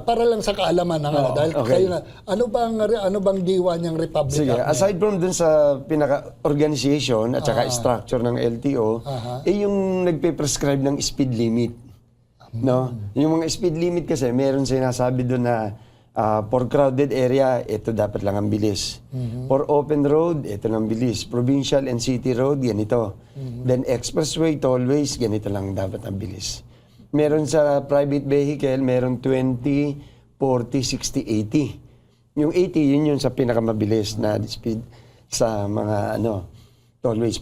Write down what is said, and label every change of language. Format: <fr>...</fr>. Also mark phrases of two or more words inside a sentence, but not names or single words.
<tl>Para lang sa kaalaman ng dahil kayo na, ano bang diwa niyang Republic Sige, Act?</tl> <en>aside from</en> <tl>dun sa pinaka-organization at saka structure ng LTO, yung nagpe-prescribe ng</tl> <en>speed limit.</en> <tl>No? Yung mga</tl> <en>speed limit</en> <tl>kasi, meron sinasabi doon na</tl> <en>for crowded area,</en> <tl>ito dapat lang ang bilis.</tl> <en>For open road,</en> <tl>ito lang bilis.</tl> <en>Provincial and city road,</en> <tl>ganito.</tl> <en>Then expressway, tollways,</en> <tl>ganito lang dapat ang bilis. Meron sa</tl> <en>private vehicle,</en> <tl>meron 20, 40, 60, 80. Yung 80, yun sa pinakamabilis na speed sa mga tollways.</tl>